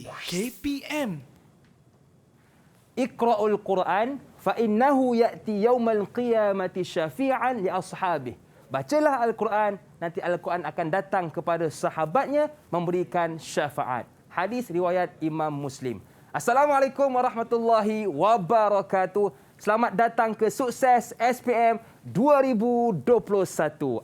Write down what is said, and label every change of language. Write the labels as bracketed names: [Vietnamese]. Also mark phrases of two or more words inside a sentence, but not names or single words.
[Malay] KPM. [Arabic] اقرؤوا القرآن فإنه يأتي يوم القيامة شفيعا لأصحابه. [Malay] Bacalah Al-Quran, nanti Al-Quran akan datang kepada sahabatnya memberikan syafaat. Hadis riwayat Imam Muslim. [Arabic] السلام عليكم ورحمة الله وبركاته. [Malay] Selamat datang ke Sukses SPM 2021.